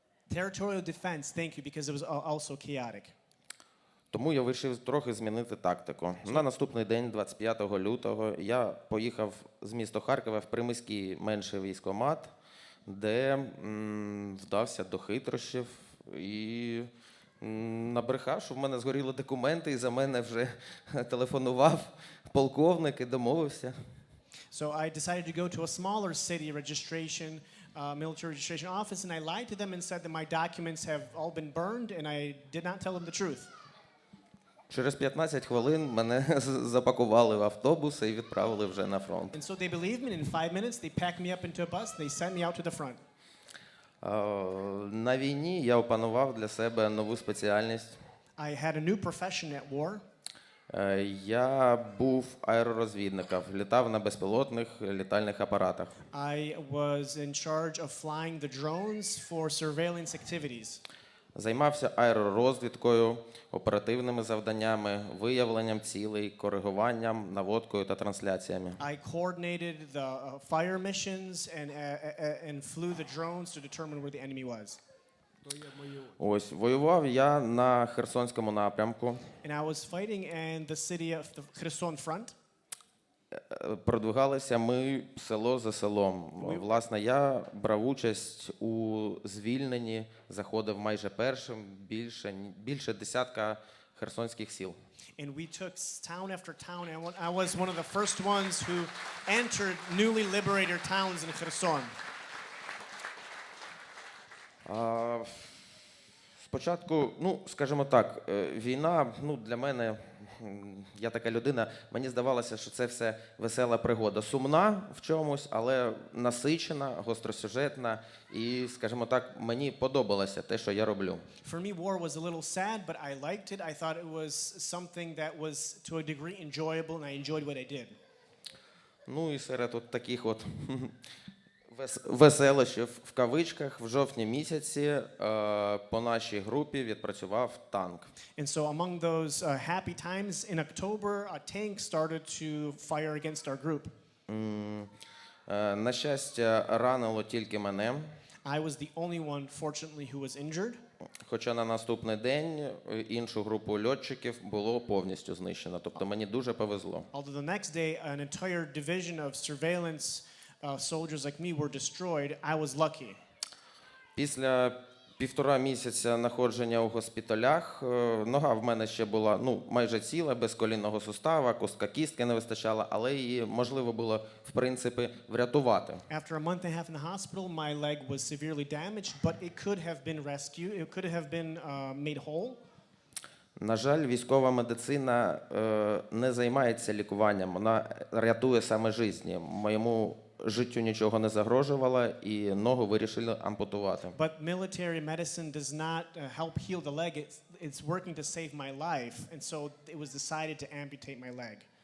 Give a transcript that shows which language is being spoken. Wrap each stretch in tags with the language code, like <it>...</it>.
<en>Territorial defense, thank you, because it was also chaotic.</en> <uk>Тому я вирішив трохи змінити тактику. На наступний день, 25 лютого, я поїхав з міста Харкова в приміський менший військкомат, де вдався до хитрощів і набрехав, що в мене згоріли документи, і за мене вже телефонував полковник і домовився.</uk> <en>So I decided to go to a smaller city registration, military registration office, and I lied to them and said that my documents have all been burned, and I did not tell them the truth.</en> <uk>Через 15 хвилин мене запакували в автобус і відправили вже на фронт.</uk> <en>And so they believed me, and in 5 minutes they packed me up into a bus, they sent me out to the front.</en> <uk>На війні я опанував для себе нову спеціальність.</uk> <en>I had a new profession at war.</en> <uk>Я був аеророзвідником, літав на безпілотних літальних апаратах.</uk> <en>I was in charge of flying the drones for surveillance activities.</en> <uk>Займався аеророзвідкою, оперативними завданнями, виявленням цілей, коригуванням, наводкою та трансляціями.</uk> <en>I coordinated the fire missions and flew the drones to determine where the enemy was.</en> <uk>Ось, воював я на Херсонському напрямку.</uk> <en>And I was fighting in the city of the Kherson front.</en> <uk>Продвигалися ми село за селом. Власне, я брав участь у звільненні, заходив майже першим, більше десятка херсонських сіл.</uk> <en>And we took town after town, and I was one of the first ones who entered newly liberated towns in Kherson.</en> <uk>Спочатку, скажімо так, війна, для мене, я така людина, мені здавалося, що це все весела пригода. Сумна в чомусь, але насичена, гостросюжетна і, скажімо так, мені подобалося те, що я роблю.</uk> <en>For me, war was a little sad, but I liked it. I thought it was something that was, to a degree, enjoyable, and I enjoyed what I did.</en> <uk>Ну і серед таких веселощів в кавичках в жовтні місяці по нашій групі відпрацював танк.</uk> <en>And so among those happy times in October, a tank started to fire against our group.</en> <uk>На щастя, ранило тільки мене.</uk> <en>I was the only one, fortunately, who was injured.</en> <uk>Хоча на наступний день іншу групу льотчиків було повністю знищено. Тобто мені дуже повезло.</uk> <en>Although the next day, an entire division of surveillance soldiers like me were destroyed, I was lucky.</en> <uk>Після 1,5 місяця знаходження у госпіталях нога в мене ще була майже ціла, без колінного сустава, костка кістки не вистачало, але її можливо було, в принципі, врятувати.</uk> <en>After a month and a half in the hospital, my leg was severely damaged, but it could have been rescued. It could have been made whole.</en> <uk>На жаль, військова медицина не займається лікуванням, вона рятує саме життя. Моєму життю нічого не загрожувало, і ногу вирішили ампутувати.</uk> <en>But military medicine does not help heal the leg. It's working to save my life, and so it was decided to amputate my leg.</en>